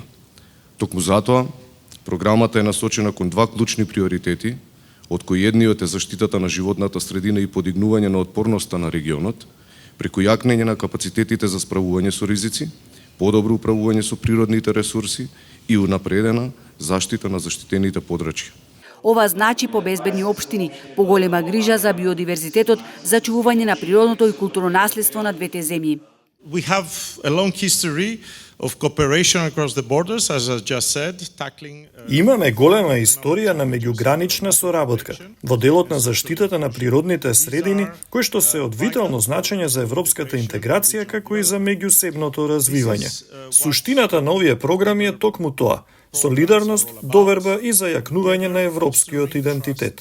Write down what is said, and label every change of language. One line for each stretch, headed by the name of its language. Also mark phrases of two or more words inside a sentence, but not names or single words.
Macedonian: Токму затоа, програмата е насочена кон два клучни приоритети, од кои едниот е заштитата на животната средина и подигнување на отпорноста на регионот, преку јакнење на капацитетите за справување со ризици, подобро управување со природните ресурси и унапредена заштита на заштитените подрачја. Ова значи побезбедни општини, поголема грижа за биодиверзитетот, зачувување на природното и културно наследство на двете земји.
English: We have a long history of cooperation across the borders, as I just said, tackling.
Macedonian: Имаме голема историја на меѓугранична соработка во делот на заштитата на природните средини, кои што се од витално значење за европската интеграција како и за меѓусебното развивање. Суштината на овие програми е токму тоа: солидарност, доверба и зајакнување на европскиот идентитет.